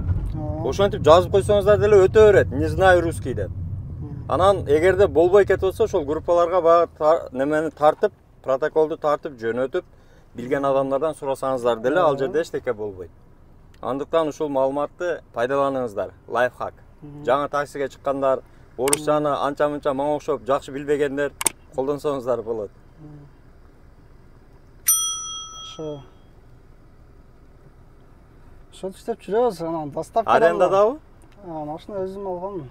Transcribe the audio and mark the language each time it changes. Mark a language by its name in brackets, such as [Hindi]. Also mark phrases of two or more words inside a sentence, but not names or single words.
[Kyrgyz] Ошентип жазып койсоңуздар деле өтө берет. [Russian] Не знаю русский [Kyrgyz] деп. Анан эгерде болбой кетип атса ошол группаларга баягы немени тартып, протоколду тартып жөнөтүп, билген адамдардан сурасаңыздар деле ал жерде эчтеке болбойт. Андыктан ушул маалыматты пайдаланыңыздар. Лайфхак. Жаңа таксиге чыккандар, орусчаны анча-мынча мага окшоп жакшы билбегендер колдонсоңуздар болот. Ошо иштеп жүрөбүз, анан доставка. Арендадабы? Машина өзүм алганмын.